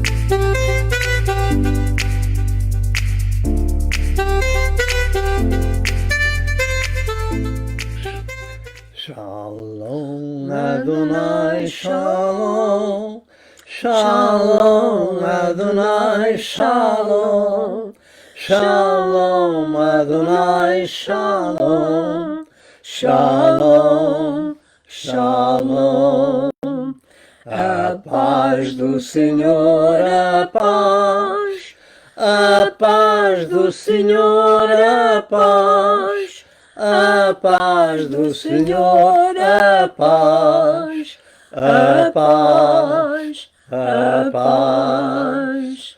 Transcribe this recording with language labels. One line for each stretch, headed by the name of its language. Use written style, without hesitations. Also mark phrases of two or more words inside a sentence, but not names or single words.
Hebrew: שלום אדוני שלום, שלום אדוני שלום, שלום אדוני שלום, שלום, שלום.
Portuguese: A paz do Senhor, a paz do Senhor, a paz. A paz do Senhor, a paz, a paz, a paz.